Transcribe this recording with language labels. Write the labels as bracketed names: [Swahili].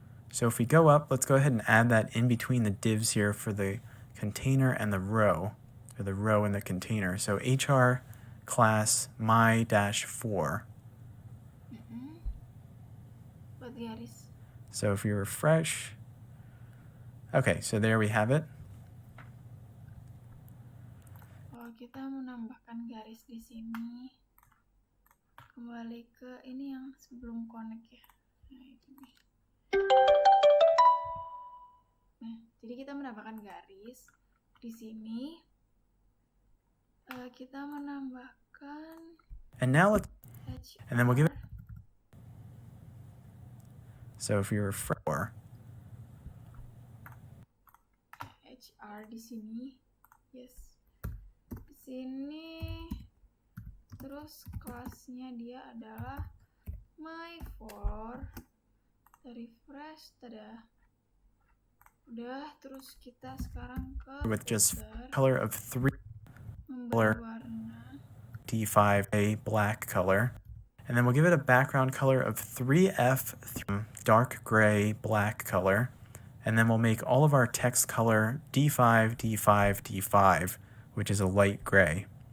[English] So if we go up, let's go ahead and add that in between the divs here for the container and the row, or the row in the container. So HR class my-4. [Indonesian] buat garis. [English] So if we refresh, okay, so there we have it. [Indonesian] Kalau kita menambahkan garis di sini, kembali ke ini yang sebelum connect ya. Nah, itu nih. Nah, jadi kita menambahkan garis di sini. Kita menambahkan [English] And now let's, HR. and then we'll give it, so if we refresh, [Indonesian] HR di sini. Yes. Di sini. Terus kelasnya dia adalah my4. Refresh, tada. Udah, terus kita sekarang ke [English] with just footer, color of 3 [Indonesian] memberi warna. [English] D5 a black color, and then we'll give it a background color of 3F dark gray black color, and then we'll make all of our text color D5 D5 D5, which is a light gray.